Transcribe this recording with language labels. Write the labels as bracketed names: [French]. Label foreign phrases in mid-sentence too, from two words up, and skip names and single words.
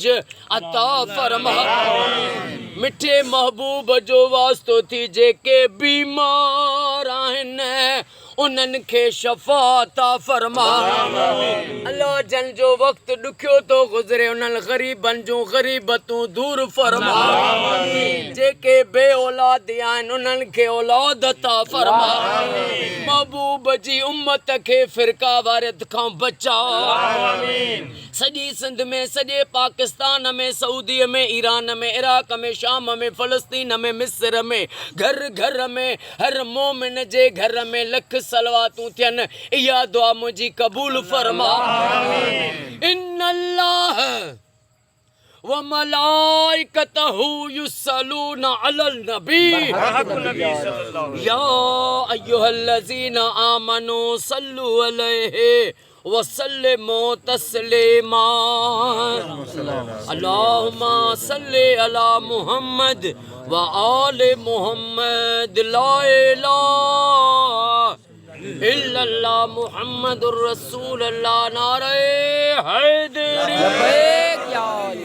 [Sindhi] अता फरमा मिठे महबूब जो वास्तो थी जेके बीमार आहिनि उन्हनि खे शफ़ात फरमा अल्लाह जन जो वक़्तु ॾुखियो थो गुज़रे उन्हनि ग़रीबनि जूं ग़रीबतूं दूर फरमा जेके बे औलाद आहिनि उन्हनि खे औलाद अता फरमा महबूब जी उम्मत खे फ़िरका वारियत खां बचा सॼी सिंध में सॼे पाकिस्तान में सऊदीअ में ईरान में इराक में शाम में फ़लस्तीन में मिस्र में घर घर में हर मोमिन जे घर में लख सलवातूं थियनि इहा दुआ मुंहिंजी क़बूल फरमा [Arabic] إن الله وملائكته يصلون على النبي يا أيها الذين آمنوا صلوا عليه وسلموا تسليما اللهم صل على محمد وآل محمد لا إله إلا الله محمد رسول الله [Sindhi] नारे हैदरी